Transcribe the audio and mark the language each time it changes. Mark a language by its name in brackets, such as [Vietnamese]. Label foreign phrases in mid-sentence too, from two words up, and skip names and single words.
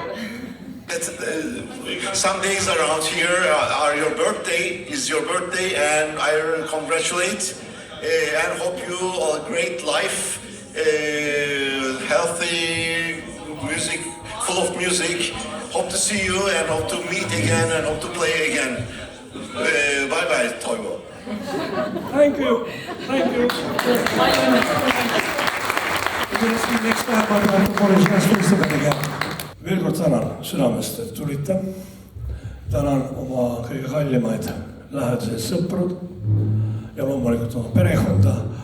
[English] Some days around here are your birthday, is your birthday, and I congratulate and hope you a great life, healthy music, full of music. Hope to see you and hope to meet again and hope to play again. Bye bye, Toivo. Thank you. [Estonian] Eks läheb Boris Festivalile. Veel kord tänan südamest, et tulite. Tänan oma kõige kallimaid lähedaseid sõprud ja loomulikult oma perekonda.